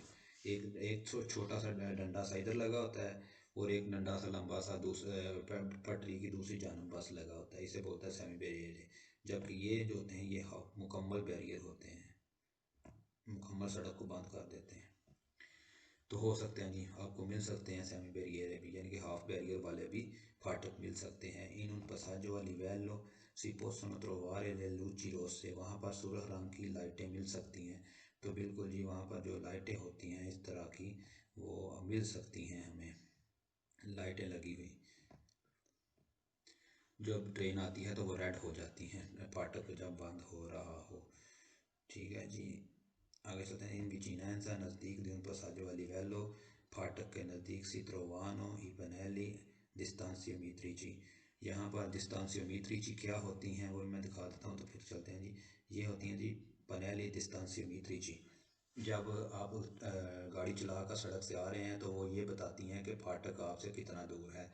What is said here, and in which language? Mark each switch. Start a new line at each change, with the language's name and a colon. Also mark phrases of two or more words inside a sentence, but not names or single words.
Hindi: एक छोटा सा डंडा सा इधर लगा होता है, और एक डंडा सा लंबा सा दूसरे पटरी की दूसरी जानब बस लगा होता है, इसे बोलता है सेमी बैरियर है। जबकि ये जो होते हैं ये मुकम्मल बैरियर होते हैं, मुकम्मल सड़क को बंद कर देते हैं। तो हो सकते हैं जी, आपको मिल सकते हैं सेमी बैरियर भी, यानी कि हाफ बैरियर वाले भी फाटक मिल सकते हैं।
Italian: in un passaggio a livello si possono trovare le luci rosse,
Hindi: वहाँ पर सुरख रंग की लाइटें मिल सकती हैं। तो बिल्कुल जी, वहाँ पर जो लाइटें होती हैं इस तरह की वो मिल सकती हैं हमें, लाइटें लगी हुई। जब ट्रेन आती है तो वो रेड हो जाती हैं फाटक जब बंद हो रहा हो। ठीक है जी, आगे चलते हैं।
Italian: in vicinanza नज़दीक di un passaggio a livello,
Hindi: फाटक के नज़दीक
Italian: si trovano i pannelli distanziometrici.
Hindi: यहाँ पर डिस्तांसियोमीट्रिची क्या होती हैं वो मैं दिखा देता हूँ, तो फिर चलते हैं जी। ये होती हैं जी
Italian: pannelli distanziometrici.
Hindi: जब आप गाड़ी चला कर सड़क से आ रहे हैं तो वो ये बताती हैं कि फाटक आपसे कितना दूर है।